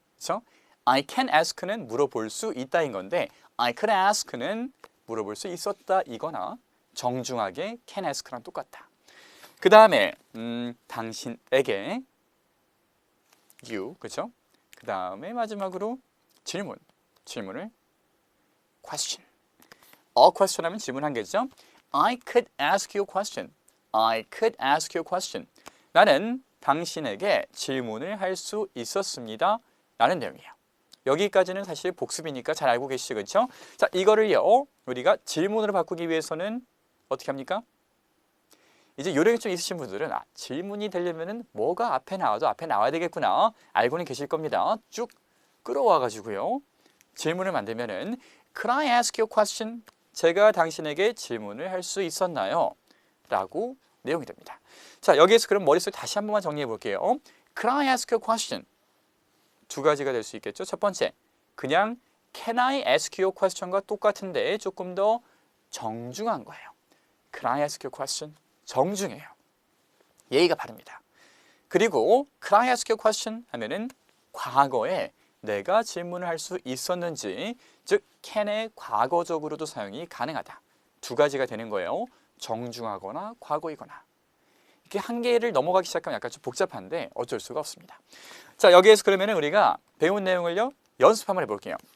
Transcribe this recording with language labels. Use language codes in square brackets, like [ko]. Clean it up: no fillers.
[ko] 그래서 I can ask는 물어볼 수 있다인 건데 I could ask는 물어볼 수 있었다 이거나 정중하게 can ask랑 똑같다. 그 다음에 당신에게 you, 그렇죠? 그 다음에 마지막으로 질문을 question. A question 하면 질문 한 개죠. [en] I could ask you a question. I could ask you a question. [ko] 나는 당신에게 질문을 할 수 있었습니다. 라는 내용이에요. 여기까지는 사실 복습이니까 잘 알고 계시죠, 그렇죠? 자, 이거를요 우리가 질문으로 바꾸기 위해서는 어떻게 합니까? 이제 요령이 좀 있으신 분들은 질문이 되려면은 뭐가 앞에 나와도 앞에 나와야 되겠구나 알고는 계실 겁니다. 쭉 끌어와 가지고요 질문을 만들면은 [en] Could I ask you a question? [ko] 제가 당신에게 질문을 할 수 있었나요? 라고 내용이 됩니다. 자, 여기에서 그럼 머릿속에 다시 한 번만 정리해 볼게요. [en] Could I ask you a question? [ko] 두 가지가 될 수 있겠죠. 첫 번째, 그냥 [en] Can I ask you a question [ko] 과 똑같은데 조금 더 정중한 거예요. [en] Can I ask you a question? [ko] 정중해요. 예의가 바릅니다. [en] 그리고 Could I ask you a question? [ko] 하면은 과거에 내가 질문을 할 수 있었는지, 즉 can의 과거적으로도 사용이 가능하다. 두 가지가 되는 거예요. 정중하거나 과거이거나. 이렇게 한 개를 넘어가기 시작하면 약간 좀 복잡한데 어쩔 수가 없습니다. 자, 여기에서 그러면 우리가 배운 내용을요 연습 한번 해볼게요.